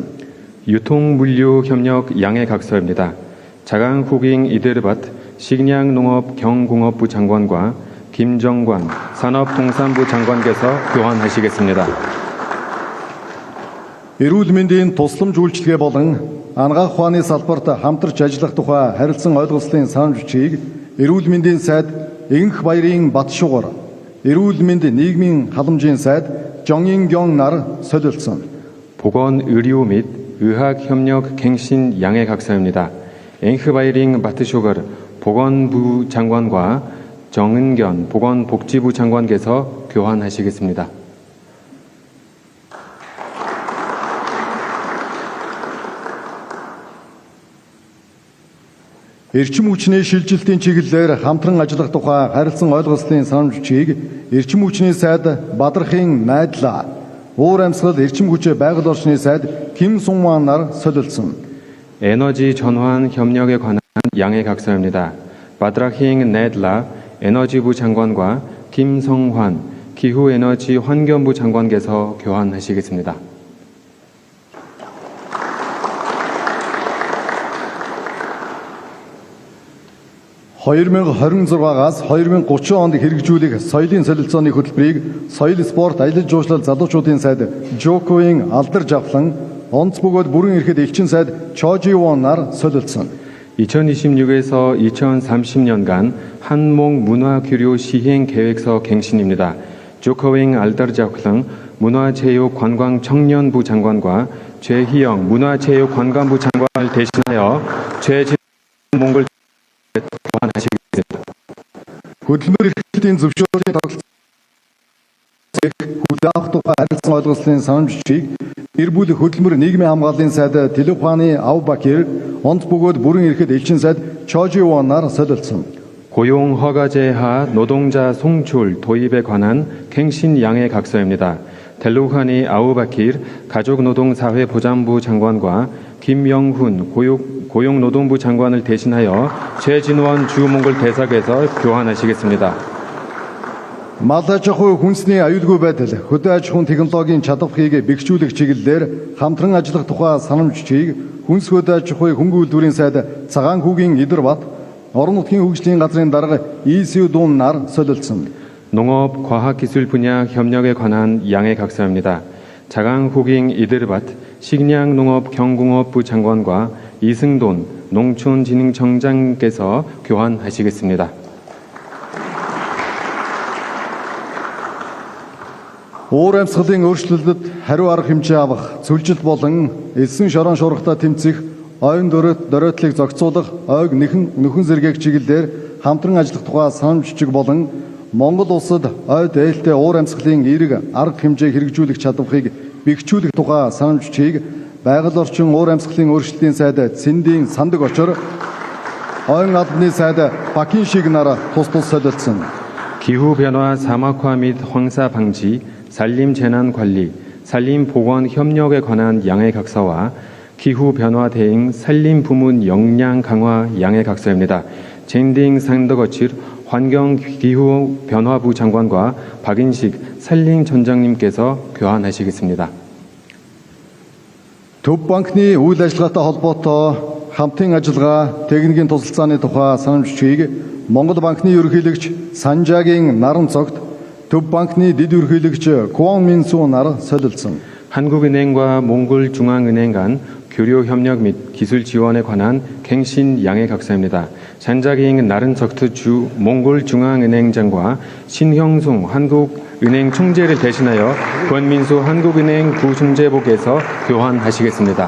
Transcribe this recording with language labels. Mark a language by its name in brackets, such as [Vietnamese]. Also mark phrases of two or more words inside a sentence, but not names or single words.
[Korean] 유통물류 협력 양해 각서입니다. 차강 후ging 이데르밭 식량농업 경공업부 장관과 김정관 산업통상부 장관께서 교환하시겠습니다. [Mongolian] Эрүүл мэндийн тусламж үйлчилгээ болон анагаах ухааны салбарт хамтарч ажиллах тухай харилцан ойлголцлын санамж бичгийг Эрүүл мэндийн сайд Игэнх баярын Батшугар, Эрүүл мэнд нийгмийн халамжийн сайд 정인경 нар солилцсон. [Korean] 보건 의료 및 의학 협력 갱신 양해 각서입니다. 앵흐바이링 바트쇼거 보건부 장관과 정은견 보건복지부 장관께서 교환하시겠습니다. [Mongolian] Эрчим хүчний шилжилтийн чиглэлээр хамтран ажиллах тухай харилцан ойлголцлын санамж бичгийг Эрчим хүчний сайд Бадрахын Найдлаа, Уур амьсгал эрчим хүч байгаль орчны сайд Ким Сунман нар солилцсон. [Korean] 에너지 전환 협력에 관한 양해 각서입니다. 바드라힝 네들라 에너지부 장관과 김성환 기후에너지 환경부 장관께서 교환하시겠습니다. [Mongolian] 2026-аас 2030 онд хэрэгжүүлэх соёлын солилцооны хөтөлбөрийг соёл спорт аялал жуулчлал залуучуудын сайд Жоковын алдарж авлан онц бөгөөд бүрэн эрхэд элчин сайд Чоживон нар солилцсон. [Korean] 2026에서 2030년간 한몽 문화교류 시행 계획서 갱신입니다. 조커윙 알다르자클랑 문화체육관광청년부 장관과 최희영 문화체육관광부 장관을 대신하여 최진 몽골 교환하시겠습니다. [Mongolian] Хөдөлмөр эрхлэлтийн зөвшөөрлийн тогтолцоог хүлээх тухай харилцан ойлголцлын санамж бичгийг гэр бүл хөдөлмөр нийгмийн хамгааллын сайд Телефаны Авбакир, онц бөгөөд бүрэн эрхэд элчин сайд Чоживон нар солилцсон. [Korean] 고용 허가제하 노동자 송출 도입에 관한 갱신 양해 각서입니다. 델루하니 아우바키르 가족노동사회보장부 장관과 김영훈 고용노동부 장관을 대신하여 최진원 주몽골 대사께서 교환하시겠습니다. [Mongolian] Мал аж ахуй хүнсний аюулгүй байдал, хөдөө аж ахуйн технологийн чадварыг бэхжүүлэх чиглэлээр хамтран ажиллах тухай санамж бичгийг Хүнс хөдөө аж ахуй хөнгөн үйлдвэрийн сайд Цагаан хүүгийн Идэрбат, орон нутгийн хөгжлийн газрын дарга 이수돈 нар солилцсон. [Korean] 농업 과학기술 분야 협력에 관한 양해 각서입니다. 차강 후깅 이데르밭 식량농업 경공업부 장관과 이승돈 농촌진흥청장께서 교환하시겠습니다. [Mongolian] Уур амьсгалын өөрчлөлтөд хариу арга хэмжээ авах, цөлжилт болон элсэн шорон шуургатай тэмцэх, ойн дөрөөдлийг зохицуулах, ойг нөхөн зэргийг чиглэлээр хамтран ажиллах тухай санамж бичиг болон Монгол улсад ой дээлтэй уур амьсгалын эерэг арга хэмжээ хэрэгжүүлэх чадварыг бэхжүүлэх тухай санамж бичгийг байгаль орчин уур амьсгалын өөрчлөлтийн сайд Цэндийн Сандаг очор, ойн албаны сайд Бакиншиг нар тус солилцсон. [Korean] 기후변화 사막화 및 황사 방지, 산림재난관리, 산림보건협력에 관한 양해 각서와 기후변화 대응 산림부문 역량 강화 양해 각서입니다. 젠딩 상더거칠 환경기후변화부 장관과 박인식 산림청장님께서 교환하시겠습니다. [Mongolian] Төв банкны үйл ажиллагаатай холбоотой хамтын ажиллагаа техникийн тусалцааны тухай санамж бичгийг Монгол банкны ерөнхийлөгч Санжаагийн наран цогт Төв банкны дэд ерөнхийлөгч Куан Минсу нар солилцсон. [Korean] 한국은행과 몽골중앙은행 간 교류 협력 및 기술 지원에 관한 갱신 양해 각서입니다. 잔자기잉 나른석트 주 몽골 중앙은행장과 신형숭 한국은행 총재를 대신하여 권민수 한국은행 부총재복에서 교환하시겠습니다.